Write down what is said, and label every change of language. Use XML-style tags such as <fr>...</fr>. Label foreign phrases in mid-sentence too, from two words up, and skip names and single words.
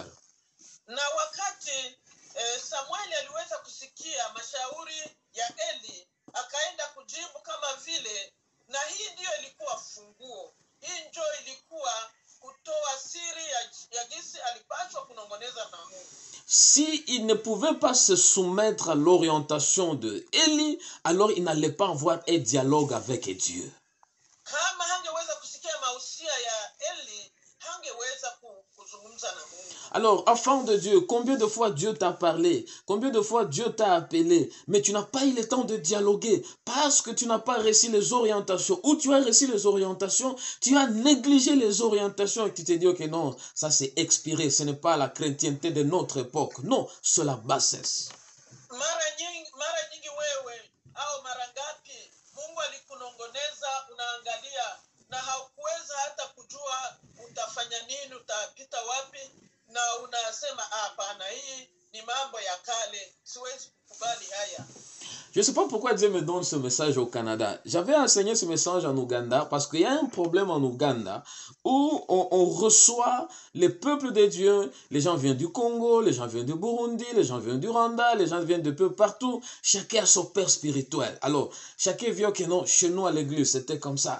<sw>Na wakati Samueli aliweza kusikia mashauri ya Eli, akaenda kujibu kama vile, na hii ndio ilikuwa funguo. Hii ndio ilikuwa kutoa siri ya jinsi alipaswa kunongoneza na Mungu.</sw> <fr>Si il ne pouvait pas se soumettre à l'orientation de Élie, alors il n'allait pas avoir un dialogue avec Dieu.</fr> <sw>Kama hangeweza kusikia mausia ya Eli, hangeweza kuzungumza na Mungu.</sw> <fr>Alors, enfant de Dieu, combien de fois Dieu t'a parlé? Combien de fois Dieu t'a appelé? Mais tu n'as pas eu le temps de dialoguer parce que tu n'as pas reçu les orientations. Ou tu as reçu les orientations, tu as négligé les orientations et tu te dis, ok, non, ça c'est expiré, ce n'est pas la chrétienté de notre époque. Non, c'est la bassesse.</fr> <sw>Mara nyingi wewe au mara ngapi Mungu alikunongoneza, unaangalia na haukuweza hata kujua utafanya nini, utapita wapi, na unasema hapana, hii ni mambo ya kale, siwezi kukubali haya.</sw> <fr>Je ne sais pas pourquoi Dieu me donne ce message au Canada. J'avais enseigné ce message en Ouganda parce qu'il y a un problème en Ouganda où on reçoit les peuples de Dieu. Les gens viennent du Congo, les gens viennent du Burundi, les gens viennent du Rwanda, les gens viennent de peu partout. Chacun a son père spirituel. Alors, chacun vient que non, chez nous à l'église, c'était comme ça.</fr>